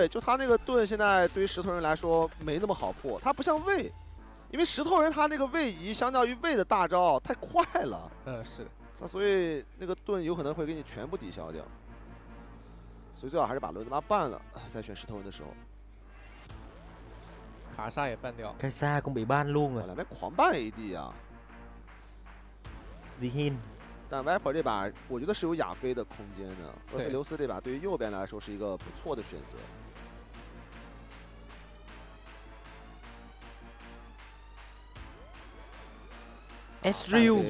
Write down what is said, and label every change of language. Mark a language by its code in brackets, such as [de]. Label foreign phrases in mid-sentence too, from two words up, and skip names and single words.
[zh] 对，就他那个盾现在对于石头人来说没那么好破，他不像魏，因为石头人他那个位移相较于魏的大招太快了。是的，那所以那个盾有可能会给你全部抵消掉。所以最好还是把轮子妈办了，再选石头人的时候。卡莎也办掉。 [vi] Cái xa cũng bị ban luôn rồi. [zh] 两边狂办 AD 啊。 Zihin。但 Viper 这把我觉得是有亚飞的空间的，厄斐琉斯这把对于右边来说是一个不错的选择。 Ezreal，